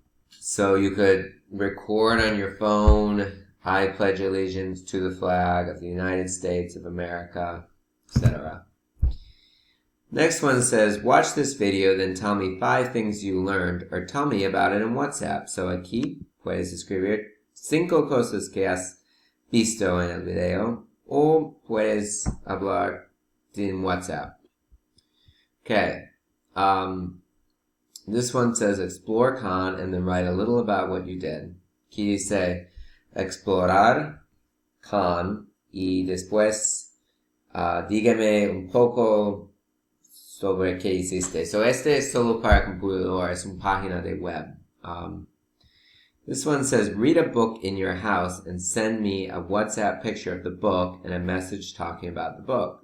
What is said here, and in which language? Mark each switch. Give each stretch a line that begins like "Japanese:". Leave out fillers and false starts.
English: So you could record on your phone, I pledge allegiance to the flag of the United States of America, etc. Next one says, watch this video, then tell me 5 things you learned, or tell me about it in WhatsApp.
Spanish: So aquí puedes escribir 5 cosas que has visto en el video, o puedes hablar en WhatsApp. Okay.
English: This one says, explore con, and then write a little about what you did.
Spanish: Aquí dice, explorar con, y después dígame un poco sobre qué hiciste. So este es solo para computador, es una página de web.
English: This one says, read a book in your house and send me a WhatsApp picture of the book and a message talking about the book.